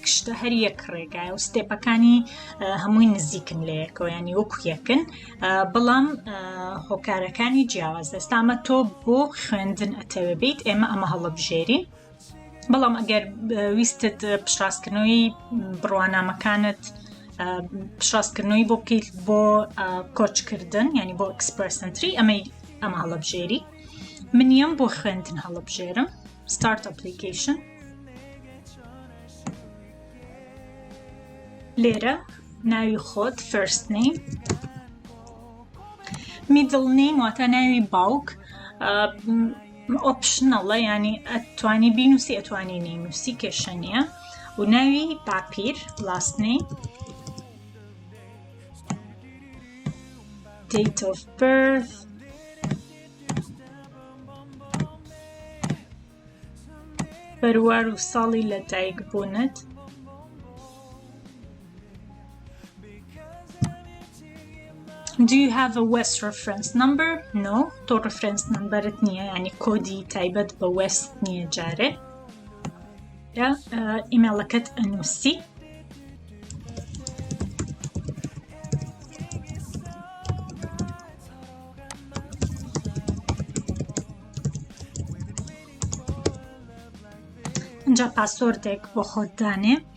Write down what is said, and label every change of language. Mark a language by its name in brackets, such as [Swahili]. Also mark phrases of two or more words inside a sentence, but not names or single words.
[Central Kurdish] شتە هەر یەک ڕێگایە و ستێپەکانی هەمووی نزیکن لە یەکەوە ینی وەکو یەکن بەڵام هۆکارەکانی جیاواز دەست ئەمە تۆ بۆ خوێندن ئەتەوێ بیت ئێمە ئەمە هەڵەبژێرین بەڵام ئەگەر ویستت پشتڕاستکردنەوەی بڕوانامەکانت پشتڕاستکردنەوەی بۆ بکەیت بۆ کۆچکردن ینی بۆ [English] express entry [Central Kurdish] ئەمە هەڵەبژێری منیەم بۆ خوێندن هەڵەبژێرم [English] start application [Central Kurdish] لێرە ناوی خۆت [English] first name middle name [Central Kurdish] واتە ناوی باوک optionalە ینی ئەتوانی بینوسی ئەتوانی نینوسی کێشە نییە و ناوی باپیر [English] last name date of birth [Central Kurdish] بەروار و ساڵی لە دایک بوونت [English] Do you have a West reference number? No. [Central Kurdish] تۆ [English] reference numberت [Central Kurdish] نییە ینی کۆدی تایبەت بە West نییە جارێ ئیمێڵەکەت ئەنووسی اینجا پاسۆردێک بۆ خۆت دانێ